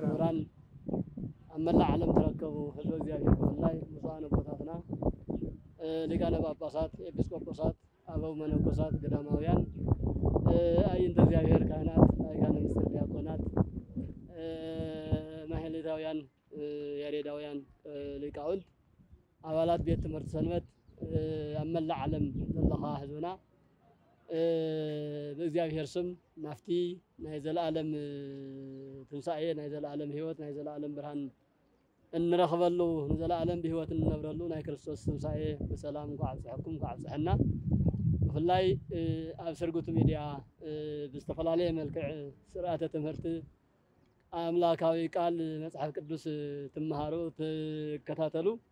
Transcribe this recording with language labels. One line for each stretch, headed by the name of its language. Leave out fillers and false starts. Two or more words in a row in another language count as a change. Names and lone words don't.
Tigrinya: ምሁራን ኣብ መላእ ዓለም ትረከቡ ህዝቢ እግዚአብሔር ብፍላይ ብፁዓን ኣቦታትና ሊቃነ ጳጳሳት፣ ኤጲስቆጶሳት፣ አበው መነኮሳት፣ ገዳማውያን፣ አይንተ እግዚአብሔር ካህናት፣ ሊቃነ ምስጢር ዲያቆናት፣ ማህሌታውያን፣ ያሬዳውያን ሊቃውንት፣ አባላት ቤት ትምህርት ሰንበት ኣብ መላእ ዓለም ዘለኻ ህዝብና በእግዚአብሔር ስም ናፍቲ ናይ ዘለዓለም ትንሳኤ ናይ ዘለዓለም ህይወት ናይ ዘለዓለም ብርሃን እንረኽበሉ ንዘለዓለም ብህይወት እንነብረሉ ናይ ክርስቶስ ትንሳኤ በሰላም ኳዕጽሐኩም ኳዕጽሐና ብፍላይ ኣብ ስርጉት ሚድያ ብዝተፈላለየ መልክዕ ስርዓተ ትምህርቲ አምላካዊ ቃል መጽሐፍ ቅዱስ ትመሃሩ ትከታተሉ